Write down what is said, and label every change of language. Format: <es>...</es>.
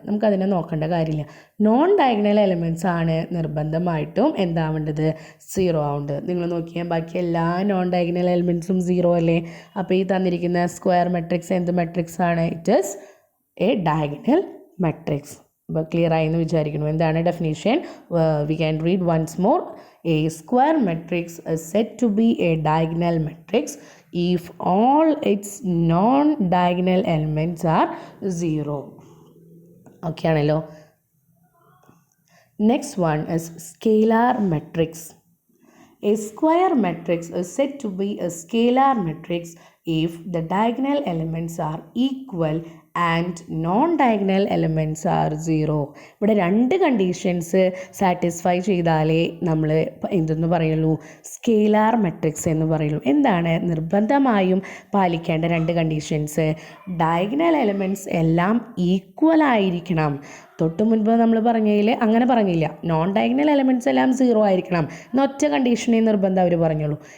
<ml>നമുക്കതിനെ നോക്കേണ്ട കാര്യമില്ല. നോൺ ഡയഗണൽ എലമെൻറ്റ്സ് ആണ് നിർബന്ധമായിട്ടും എന്താവേണ്ടത്? 0 ആവേണ്ടത്. നിങ്ങൾ നോക്കിയാൽ ബാക്കി എല്ലാ നോൺ ഡയഗണൽ എലമെൻറ്റ്സും 0 അല്ലേ? അപ്പോൾ ഈ തന്നിരിക്കുന്ന സ്ക്വയർ മെട്രിക്സ് എന്ത് മെട്രിക്സ് ആണ്?</ml> <en>It is a diagonal matrix.</en> <ml>അപ്പോൾ ക്ലിയർ ആയി എന്ന് വിചാരിക്കുന്നു. എന്താണ് definition?</ml> <en>We can read once more. A square matrix is said to be a diagonal matrix if all its non-diagonal elements are 0. Okay</en> <ml>ആണല്ലോ.</ml> <en>Next one is scalar matrix. A square matrix is said to be a scalar matrix if the diagonal elements are equal and non-diagonal elements are 0.</en> <ml>ഇവിടെ രണ്ട് conditions satisfy ചെയ്താലേ നമ്മൾ എന്തെന്ന് പറയുള്ളൂ? Scalar matrix എന്ന് പറയുള്ളൂ. എന്താണ് നിർബന്ധമായും പാലിക്കേണ്ട രണ്ട് കണ്ടീഷൻസ്? ഡയഗണൽ എലമെൻറ്റ്സ് എല്ലാം ഈക്വൽ ആയിരിക്കണം. തൊട്ട് മുൻപ് നമ്മൾ പറഞ്ഞതിൽ അങ്ങനെ പറഞ്ഞില്ല. നോൺ ഡയഗണൽ എലമെൻറ്റ്സ് എല്ലാം 0 ആയിരിക്കണം എന്നൊറ്റ കണ്ടീഷനെ നിർബന്ധം അവർ പറഞ്ഞുള്ളൂ.</ml>